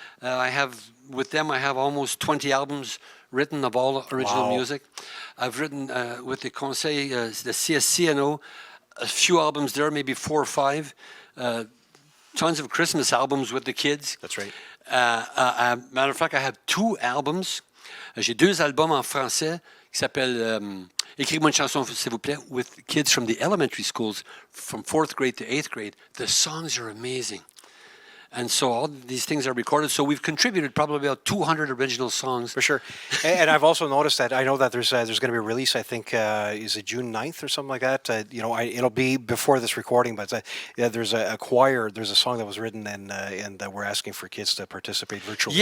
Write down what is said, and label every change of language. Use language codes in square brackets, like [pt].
[en] I have almost 20 albums written of all original music. I've written with the Conseil, the CSCNO, a few albums there, maybe 4 or 5. Tons of Christmas albums with the kids. That's right. Matter of fact, I have 2 albums. [fr] J'ai 2 albums en français qui s'appellent Écris-moi une chanson, s'il vous plaît, [en] with kids from the elementary schools from 4th grade to 8th grade. The songs are amazing. And so all these things are recorded. So we've contributed probably about 200 original songs. For sure. And I've also noticed that I know that there's going to be a release, I think, is it June 9th or something like that? It'll be before this recording, but there's a choir, there's a song that was written and we're asking for kids to participate virtually.